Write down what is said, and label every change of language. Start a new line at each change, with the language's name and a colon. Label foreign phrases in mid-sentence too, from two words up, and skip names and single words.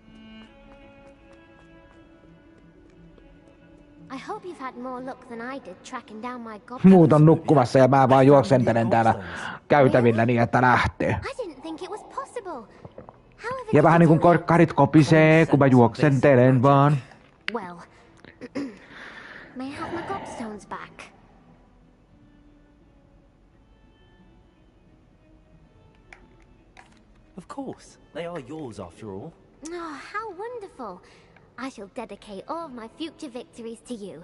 Finnish: Muut on nukkumassa ja mä vaan juoksentelen täällä käytävillä niin, että lähtee. However, Ja vähän niinku korkkarit kopisee, kun mä juoksentelen vaan.
English: Well, may I have my gobstones back? Of course. They are yours after all. Oh, how wonderful. I shall dedicate all of my future victories to you.